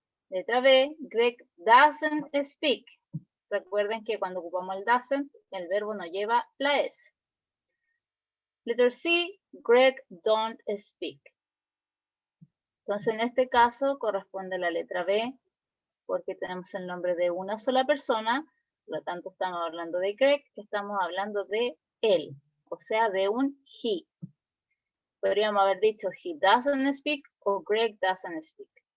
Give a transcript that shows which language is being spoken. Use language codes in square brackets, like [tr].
[en] Letra B, Greg doesn't speak. [es] Recuerden que cuando ocupamos el doesn't, el verbo no lleva la S. [en] Letter C, Greg don't speak. [es] Entonces en este caso corresponde la letra B, porque tenemos el nombre de una sola persona, por lo tanto estamos hablando de Greg, estamos hablando de él, o sea, de un he. Podríamos haber dicho [en] he doesn't speak [es] o [en] Greg doesn't speak.